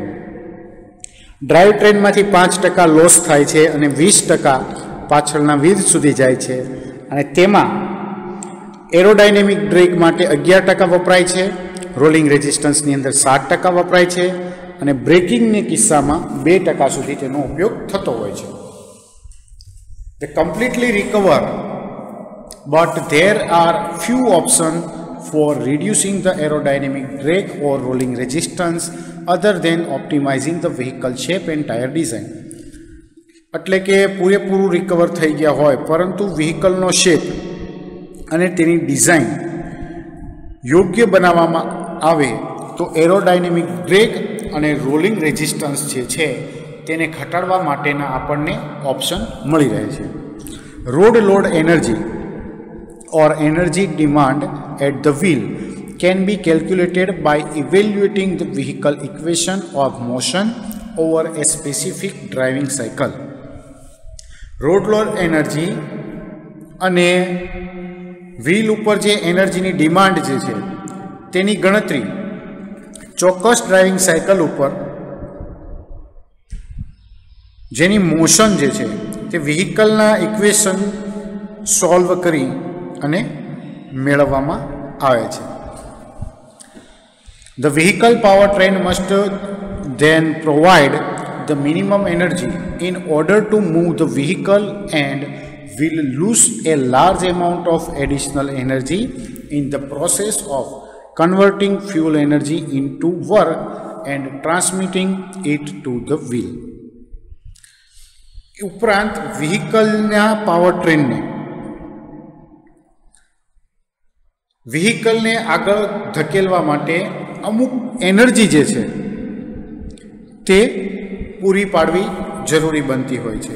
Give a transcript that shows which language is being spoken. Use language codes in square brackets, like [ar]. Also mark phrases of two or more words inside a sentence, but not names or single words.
[en] drive train [gu] 5% લોસ થાય છે અને 20% પાછળના વ્હીલ સુધી જાય છે, અને તેમાં [en] aerodynamic brake [gu] માટે 11% વપરાય છે, [en] rolling resistance [gu] અંદર 7% વપરાય છે અને બ્રેકિંગની કિસ્સામાં 2% સુધી તેનો ઉપયોગ થતો હોય છે. [en] They completely recover, but there are few options for reducing the aerodynamic drag or rolling resistance other than optimizing the vehicle shape and tire design. [gu] એટલે કે પૂરેપૂરું રિકવર થઈ ગયા હોય પરંતુ વ્હીકલનો શેપ અને તેની ડિઝાઇન યોગ્ય બનાવવામાં આવે તો [en] aerodynamic brake [gu] અને [en] rolling resistance [gu] જે છે તેને ઘટાડવા માટેના આપણને ઓપ્શન મળી રહે છે. [en] road load energy or energy demand at the wheel can be calculated by evaluating the vehicle equation of motion over a specific driving cycle. road load energy [gu] અને વ્હીલ ઉપર જે એનર્જીની ડિમાન્ડ જે છે તેની ગણતરી ચોક્કસ [en] driving cycle [gu] ઉપર જેની મોશન જે છે તે વ્હીકલના ઇક્વેશન સોલ્વ કરી અને મેળવવામાં આવે છે. [en] The vehicle powertrain must then provide the minimum energy in order to move the vehicle and will lose a large amount of additional energy in the process of converting fuel energy into work and transmitting it to the wheel. [gu] ઉપરાંત વ્હીકલના [en] power train [gu] આગળ ધકેલવા માટે અમુક એનર્જી જે છે તે પૂરી પાડવી જરૂરી બનતી હોય છે.